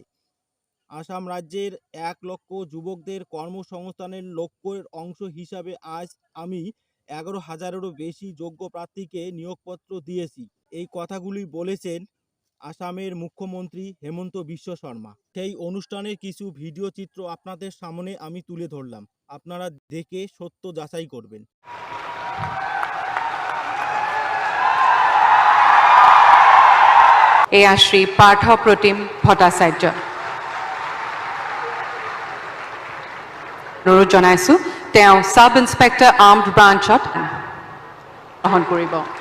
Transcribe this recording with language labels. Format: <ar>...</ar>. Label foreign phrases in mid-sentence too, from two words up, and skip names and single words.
<bn>আসাম রাজ্যের 1 লক্ষ যুবকদের কর্মসংস্থানের লক্ষ্যের অংশ হিসাবে আজ আমি 11,000-এরও বেশি যোগ্য প্রার্থীকে নিয়োগপত্র দিয়েছি। এই কথাগুলি বলেছেন আসামের মুখ্যমন্ত্রী হেমন্ত বিশ্ব শর্মা। সেই অনুষ্ঠানের কিছু ভিডিও চিত্র আপনাদের সামনে আমি তুলে ধরলাম, আপনারা দেখে সত্য যাচাই করবেন।</bn> <as>এয়া শ্রী পাৰ্থ প্ৰতিম ভট্টাচাৰ্য। অনুৰোধ জনাইছো তেওঁ</as> <en>Sub Inspector Armed</en> <as>ব্ৰাঞ্চত গ্ৰহণ কৰিব।</as>